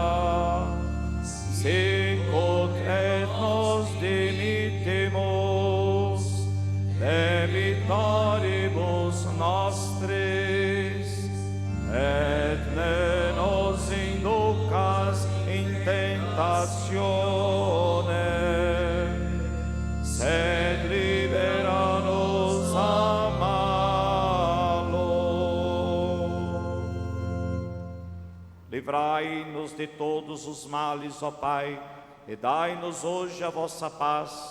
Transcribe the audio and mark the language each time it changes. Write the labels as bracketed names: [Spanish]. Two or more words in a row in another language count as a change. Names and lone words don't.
[Latin] sicut et nos dimittimus debitoribus nostris, et ne nos inducas in tentatione, sed libera nos a malo. [Portuguese] Livrai-nos de todos os males, ó Pai, e dai-nos hoje a vossa paz.